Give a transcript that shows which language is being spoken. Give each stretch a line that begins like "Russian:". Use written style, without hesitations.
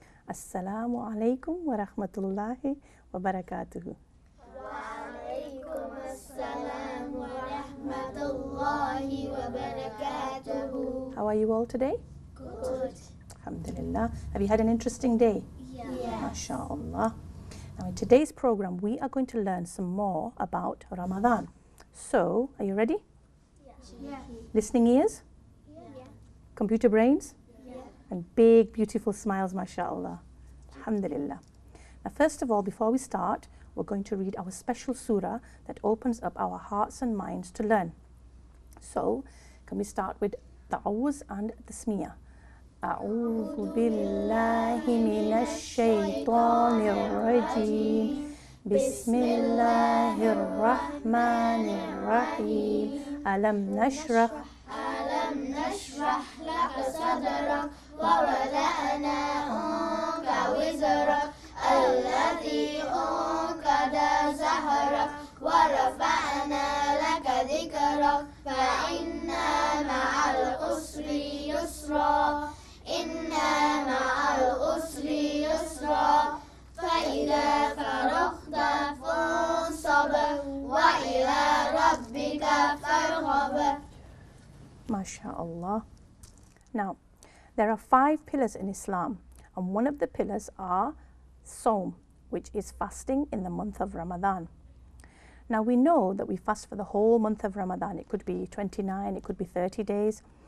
Arabic: Assalamu alaikum wa rahmatullahi wa barakatuhu. وعليكم السلام ورحمة الله وبركاته.
English: How are you all today? Good.
Arabic: Alhamdulillah.
English: Have you had an interesting day? Yes.
Arabic: MashaAllah.
English: Now in today's program we are going to learn some more about Ramadan. So, are you ready? Yeah. Listening ears? Yeah. Computer brains? Yeah. And big beautiful smiles, MashaAllah. Alhamdulillah. Now first of all, before we start, we're going to read our special surah that opens up our hearts and minds to learn. So, can we start with Ta'awuz and Tasmiyah?
Arabic: أعوذ بالله من الشيطان الرجيم بسم الله الرحمن الرحيم ألم نشرح لك صدرك ووضعنا عنك وزرك الذي أنقض ظهرك ورفعنا لك ذكرك فإن مع العسر يسرا إن مع العسر يسرا فإذا فرغت فانصب وإلى ربك فارغب. MashaAllah.
English: Now, there are 5 pillars in Islam, and one of the pillars are Sawm, which is fasting in the month of Ramadan. Now, we know that we fast for the whole month of Ramadan. It could be 29, it could be 30 days.